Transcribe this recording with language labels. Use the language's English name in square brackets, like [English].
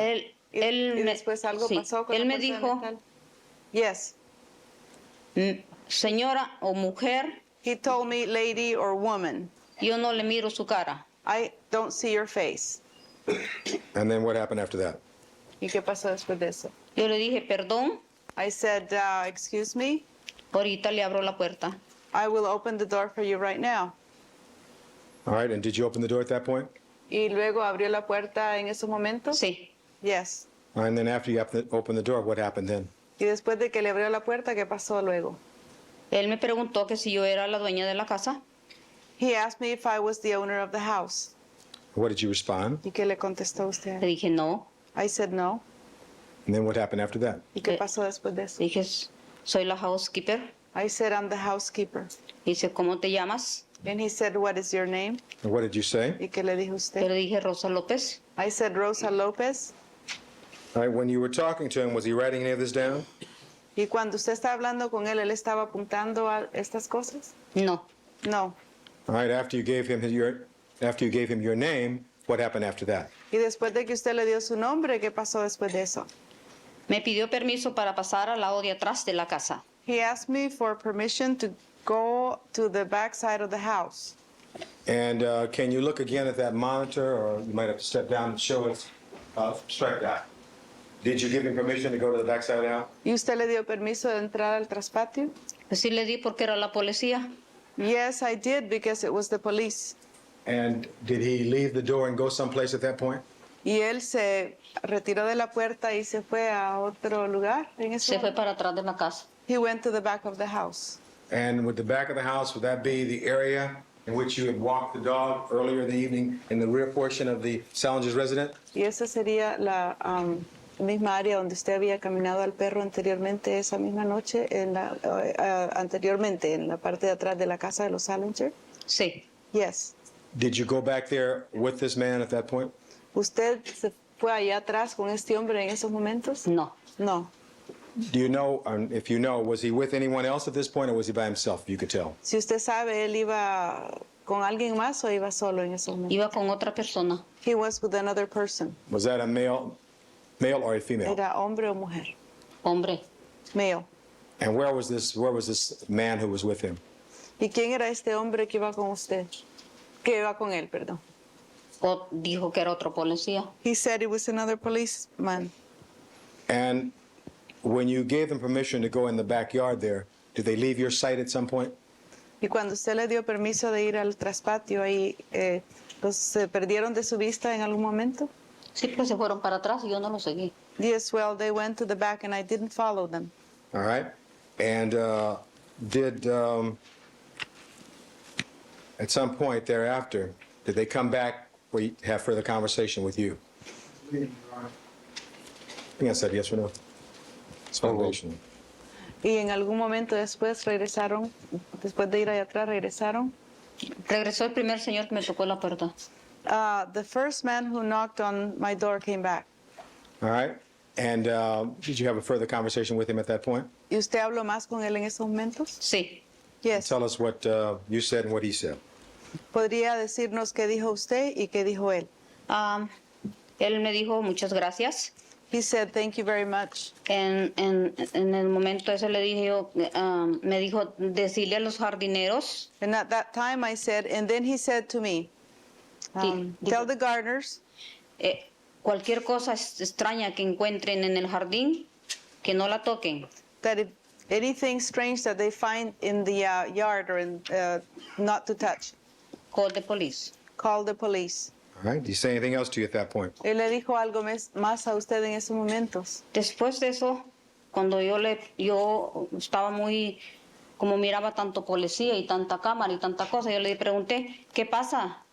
[Spanish] Él ¿Y me, después algo sí, pasó con él la me puerta de dijo, metal? [English] Yes. [Spanish] Señora o mujer, [English] He told me, lady or woman, [Spanish] yo no le miro su cara. [English] I don't see your face. And then what happened after that? [Spanish] ¿Y qué pasó después de eso? Yo le dije, perdón, [English] I said, excuse me, [Spanish] ahorita le abro la puerta. [English] I will open the door for you right now. All right, and did you open the door at that point? [Spanish] Y luego abrió la puerta en esos momentos? Sí. [English] Yes. All right, and then after you opened the door, what happened then? [Spanish] Y después de que le abrió la puerta, ¿qué pasó luego? Él me preguntó que si yo era la dueña de la casa. [English] He asked me if I was the owner of the house. What did you respond? [Spanish] ¿Y qué le contestó usted? Le dije, no. [English] I said no. And then what happened after that? [Spanish] ¿Y qué pasó después de eso? Dije, soy la housekeeper. [English] I said I'm the housekeeper. [Spanish] Dice, ¿cómo te llamas? [English] And he said, what is your name? And what did you say? [Spanish] ¿Y qué le dijo usted? Pero dije, Rosa López. [English] I said Rosa López. All right, when you were talking to him, was he writing any of this down? [Spanish] Y cuando usted está hablando con él estaba apuntando a estas cosas? No. [English] No. All right, after you gave him your name, what happened after that? [Spanish] Y después de que usted le dio su nombre, ¿qué pasó después de eso? Me pidió permiso para pasar al lado de atrás de la casa. [English] He asked me for permission to go to the back side of the house. And can you look again at that monitor, or you might have to step down and show us? Strike that. Did you give him permission to go to the back side of the house? [Spanish] ¿Y usted le dio permiso de entrar al traspatio? Pues sí le di porque era la policía. [English] Yes, I did because it was the police. And did he leave the door and go someplace at that point? [Spanish] Y él se retiró de la puerta y se fue a otro lugar en ese Se fue momento. para atrás de la casa. [English] He went to the back of the house. And with the back of the house, would that be the area in which you had walked the dog earlier in the evening in the rear portion of the Salinger's residence? [Spanish] Y esa sería la misma área donde usted había caminado al perro anteriormente esa misma noche, anteriormente en la parte de atrás de la casa de los Salinger. Sí. [English] Yes. Did you go back there with this man at that point? [Spanish] ¿Usted se fue allá atrás con este hombre en esos momentos? No. [English] No. Do you know, if you know, was he with anyone else at this point, or was he by himself, if you could tell? [Spanish] Si usted sabe, ¿él iba con alguien más o iba solo en esos momentos? Iba con otra persona. [English] He was with another person. Was that a male or a female? [Spanish] ¿Era hombre o mujer? Hombre. [English] Male. And where was this man who was with him? [Spanish] ¿Y quién era este hombre que iba con usted? Que iba con él, perdón. O dijo que era otro policía. [English] He said it was another policeman. And when you gave them permission to go in the backyard there, did they leave your sight at some point? [Spanish] Y cuando usted le dio permiso de ir al traspatio ahí, ¿se perdieron de su vista en algún momento? Sí, pues se fueron para atrás y yo no los seguí. [English] Yes, well, they went to the back and I didn't follow them. All right. And did, at some point thereafter, did they come back or have further conversation with you? I think I said yes or no. It's foundational. [Spanish] Y en algún momento después regresaron, después de ir allá atrás, regresaron. Regresó el primer señor que me tocó la puerta. [English] The first man who knocked on my door came back. All right. And did you have a further conversation with him at that point? [Spanish] ¿Y usted habló más con él en esos momentos? Sí. [English] Yes. Tell us what you said and what he said. [Spanish] ¿Podría decirnos qué dijo usted y qué dijo él? Él me dijo muchas gracias. [English] He said, thank you very much. [Spanish] En el momento ese le dije yo, me dijo, decirle a los jardineros. [English] And at that time I said, and then he said to me, tell the gardeners. [Spanish] Cualquier cosa extraña que encuentren en el jardín, que no la toquen. [English] That if anything strange that they find in the yard or in, not to touch. Call the police. Call the police. All right. Did he say anything else to you at that point? [Spanish] Él le dijo algo más a usted en esos momentos. Después de eso, cuando yo estaba muy, como miraba tanto policía y tanta cámara y tanta cosa, yo le pregunté, ¿qué pasa?